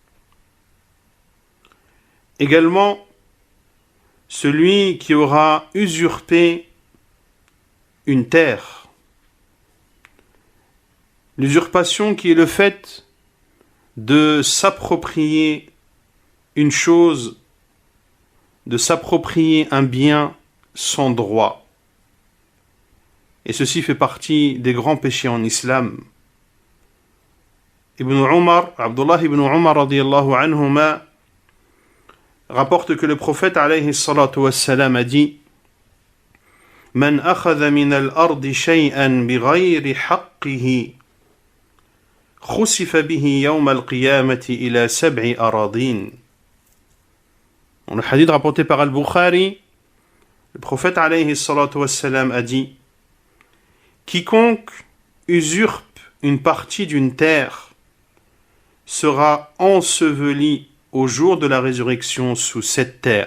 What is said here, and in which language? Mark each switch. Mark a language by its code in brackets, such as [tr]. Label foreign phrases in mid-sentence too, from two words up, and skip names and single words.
[fr] Également, celui qui aura usurpé une terre, l'usurpation qui est le fait de s'approprier une chose, de s'approprier un bien sans droit. Et ceci fait partie des grands péchés en islam. Abdullah ibn Umar [ar] رضي الله عنهما [fr] rapporte que le prophète [ar] عليه الصلاة والسلام [fr] a dit « [ar] من أخذ من الأرض شيئا بغير حقه خسف به يوم القيامة إلى سبع أرضين [fr] » Dans le hadith rapporté par Al-Bukhari, le prophète [ar] عليه الصلاة والسلام [fr] a dit « Quiconque usurpe une partie d'une terre sera enseveli au jour de la résurrection sous cette terre.